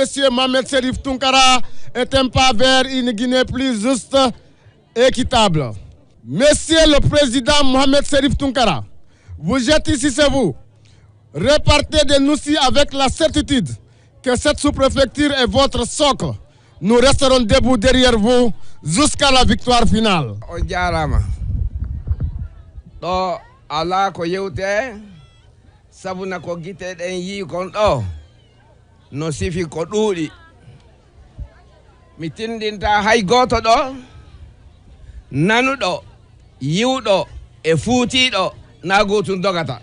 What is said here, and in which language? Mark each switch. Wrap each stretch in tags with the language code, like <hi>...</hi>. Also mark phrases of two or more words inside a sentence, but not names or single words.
<fr>Mohamed Cherif Tounkara est un pas vers une Guinée plus juste et équitable. Monsieur le Président Mohamed Cherif Tounkara, vous êtes ici, c'est vous. Repartez de Noussi avec la certitude que cette sous-préfecture est votre socle. Nous resterons debout derrière vous jusqu'à la victoire finale.</fr> <ff>Ala ko yewte sabuna ko gite den yi kon do no sifi ko duudi mi tindinta hay goto do nanudo yiwdo e fuutido na gotun dogata</ff>